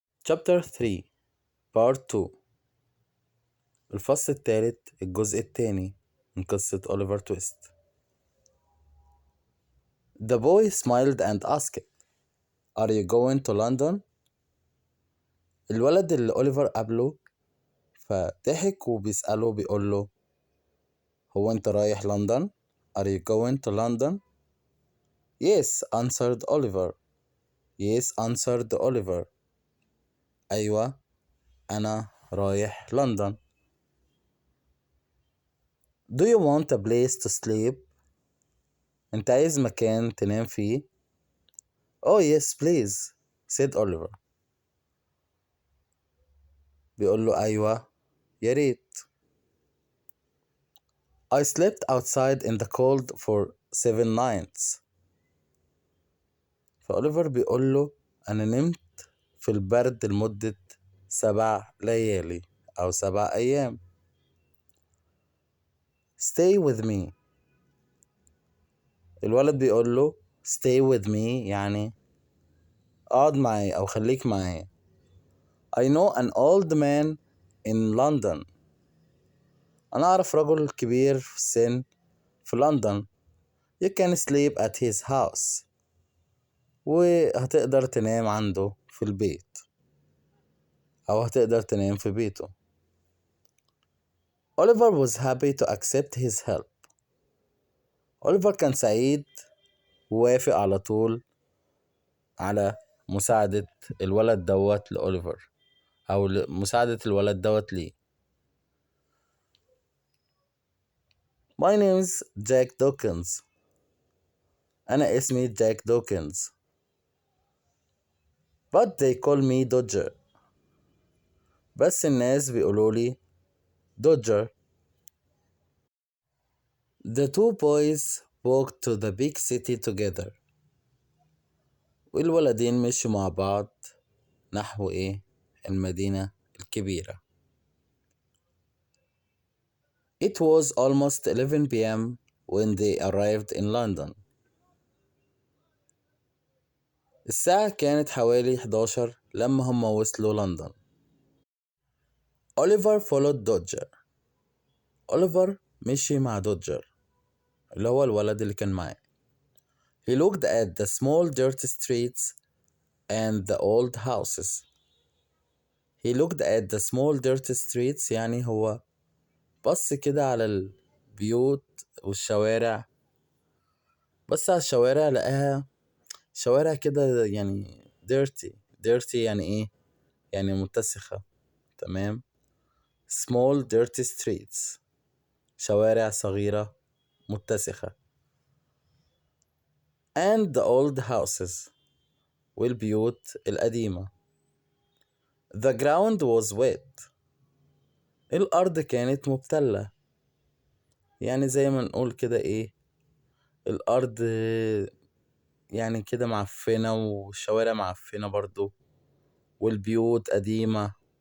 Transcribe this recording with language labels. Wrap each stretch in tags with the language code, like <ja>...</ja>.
<en>Chapter 3 Part 2</en> <ar>الفصل الثالث الجزء الثاني من قصة أوليفر تويست.</ar> <en>The boy smiled and asked, Are you going to London?</en> <ar>الولد اللي أوليفر قابله فضحك وبيسأله بيقول له هو أنت رايح لندن؟</ar> <en>Are you going to London? Yes, answered Oliver. Yes, answered Oliver.</en> <ar>أيوة أنا رايح لندن.</ar> <en>Do you want a place to sleep?</en> <ar>أنت عايز مكان تنام فيه؟</ar> <en>Oh yes please said Oliver.</en> <ar>بيقول له أيوة يا ريت.</ar> <en>I slept outside in the cold for 7 nights.</en> <ar>فأوليفر بيقول له أنا نمت في البرد لمدة 7 ليالي أو 7 أيام.</ar> <en>Stay with me.</en> <ar>الولد بيقول له</ar> <en>stay with me</en> <ar>يعني اقعد معي أو خليك معي.</ar> <en>I know an old man in London.</en> <ar>أنا أعرف رجل كبير في السن في لندن.</ar> <en>You can sleep at his house.</en> <ar>وهتقدر تنام عنده في البيت أو هتقدر تنام في بيته.</ar> <en>Oliver was happy to accept his help.</en> <ar>أوليفر كان سعيد ووافق على طول على مساعدة الولد دوت لأوليفر أو مساعدة الولد دوت ليه.</ar> <en>My name is Jack Dawkins.</en> <ar>أنا اسمي جاك دوكنز.</ar> <en>But they call me Dodger.</en> <ar>بس الناس بيقولولي Dodger.</ar> <en>The two boys walked to the big city together.</en> <ar>والولدين مشوا مع بعض نحو المدينة الكبيرة.</ar> <en>It was almost 11 p.m. when they arrived in London.</en> <ar>الساعة كانت حوالي 11 لما هم وصلوا لندن.</ar> <en>Oliver followed Dodger.</en> <ar>أوليفر مشي مع دوجر اللي هو الولد اللي كان معاه.</ar> <en>He looked at the small dirty streets and the old houses. He looked at the small dirty streets</en> <ar>يعني هو بص كده على البيوت والشوارع. بص على الشوارع لقاها شوارع كده يعني dirty يعني يعني متسخة. تمام.</ar> <en>small dirty streets</en> <ar>شوارع صغيرة متسخة.</ar> <en>and the old houses</en> <ar>والبيوت القديمة.</ar> <en>The ground was wet.</en> <ar>الأرض كانت مبتلة يعني زي ما نقول كده الأرض يعني كده معفنة والشوارع معفنة برضو والبيوت قديمة.</ar>